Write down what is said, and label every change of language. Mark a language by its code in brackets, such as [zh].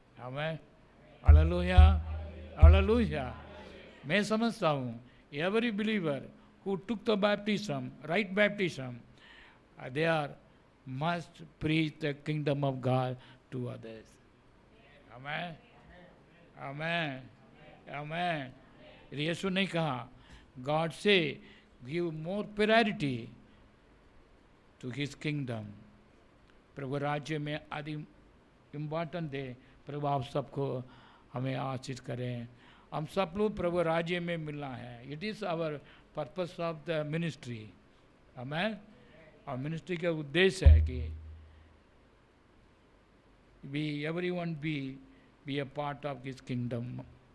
[hi] हमें hallelujah, hallelujah. मैं समझता हूँ [en] Every believer who took the baptism, right baptism, they are must preach the kingdom of God to others. Amen, amen, amen. [hi] यीशु ने कहा, [en] God say give more priority to His kingdom. [hi] प्रभु राज्य में अधिक important दे। प्रभु आप सबको हमें आशीष करें। हम सब लोग प्रभु राज्य में मिलना है। [en] It is our purpose of the ministry. [hi] हमें और मिनिस्ट्री का उद्देश्य है कि [en] everyone be a part of His kingdom.